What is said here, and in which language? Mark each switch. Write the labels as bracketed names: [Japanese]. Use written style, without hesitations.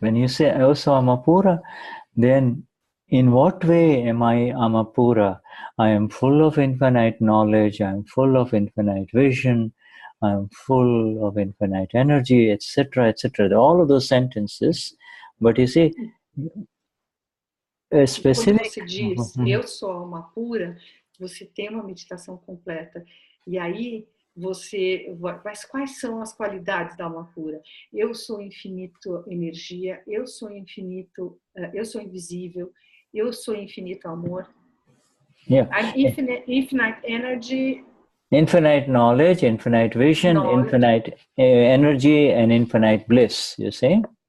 [English] When you say Ayosama Amapura, then in what way am I Amapura? I am full of infinite knowledge, I am full of infinite vision, I'm full of infinite energy, etc., etc. All of those sentences, but you see, a specific. [Portuguese] Quando você diz, eu sou alma pura, você tem uma meditação completa. E aí, mas quais são as qualidades da alma pura? Eu sou infinito energia, eu sou infinito, eu sou invisível, eu sou infinito amor. [English] Yeah. I'm infinite energy. Infinite knowledge, infinite vision, infinite energy, and infinite bliss, you see?